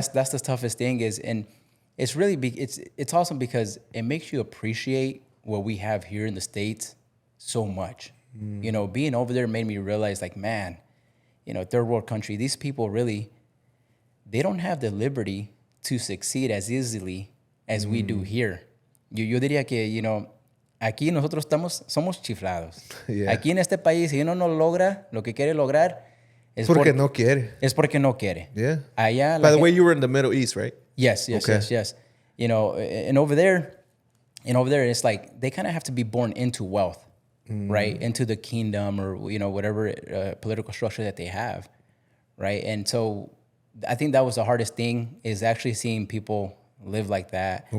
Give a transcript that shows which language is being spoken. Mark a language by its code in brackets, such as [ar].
[en] that's the toughest thing is, and it's really it's awesome because it makes you appreciate what we have here in the States so much. You know, being over there made me realize, like, man, you know, third world country, these people really, they don't have the liberty to succeed as easily as we do here. [es] Yo diría que, you know, aquí nosotros somos chiflados. Yeah. Aquí en este país, si uno no logra lo que quiere lograr, es porque no quiere. Es porque no quiere. [en] Yeah. [es] Allá, [en] by the way, you were in the Middle East, right? Yes. You know, and over there, it's like they kind of have to be born into wealth, right? Into the kingdom or, you know, whatever political structure that they have, right? And so I think that was the hardest thing, is actually seeing people live like that.